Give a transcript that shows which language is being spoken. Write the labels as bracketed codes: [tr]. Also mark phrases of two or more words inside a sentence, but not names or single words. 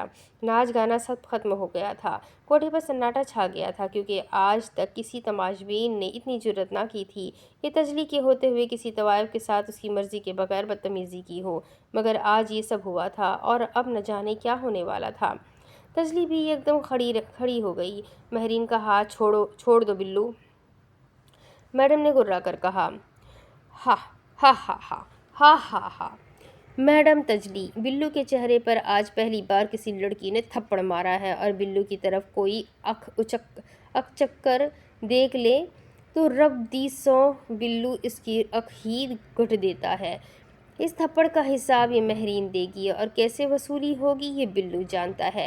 [ur] ناچ گانا سب ختم ہو گیا تھا۔ کوٹھے پر سناٹا چھا گیا تھا، کیونکہ آج تک کسی تماشبین نے اتنی جرأت نہ کی تھی کہ تجلی کے ہوتے ہوئے کسی طوائف کے ساتھ اس کی مرضی کے بغیر بدتمیزی کی ہو، مگر آج یہ سب ہوا تھا اور اب نہ جانے کیا ہونے والا تھا۔ تجلی بھی ایک دم کھڑی ہو گئی۔ مہرین کا ہاتھ چھوڑ دو بلو، میڈم نے گررا کر کہا۔ ہا ہا ہا ہا ہا ہا ہا۔ میڈم تجلی، بلو کے چہرے پر آج پہلی بار کسی لڑکی نے تھپڑ مارا ہے، اور بلو کی طرف کوئی اکچک کر دیکھ لے تو [pa] رب دی سو [ur] بلو اس کی اکھ ہی گھٹ دیتا ہے۔ اس تھپڑ کا حساب یہ مہرین دے گی اور کیسے وصولی ہوگی یہ بلو جانتا ہے۔